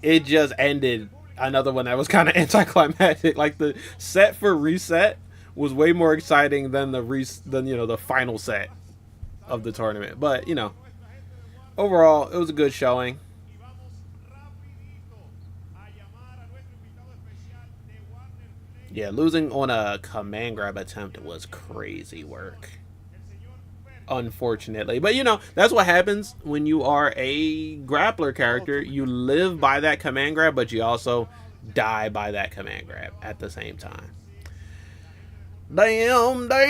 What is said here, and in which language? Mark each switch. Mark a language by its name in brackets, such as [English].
[English] It just ended another one that was kind of anticlimactic. Like the set for Reset was way more exciting than the final set of the tournament. But, overall, it was a good showing. [Spanish] Y vamos rapidito a llamar a nuestro invitado especial de Warner Play. [English] Yeah, losing on a command grab attempt was crazy work. [Spanish] El señor [English] unfortunately. But you know, that's what happens when you are a grappler character. You live by that command grab, but you also die by that command grab at the same time. Damn.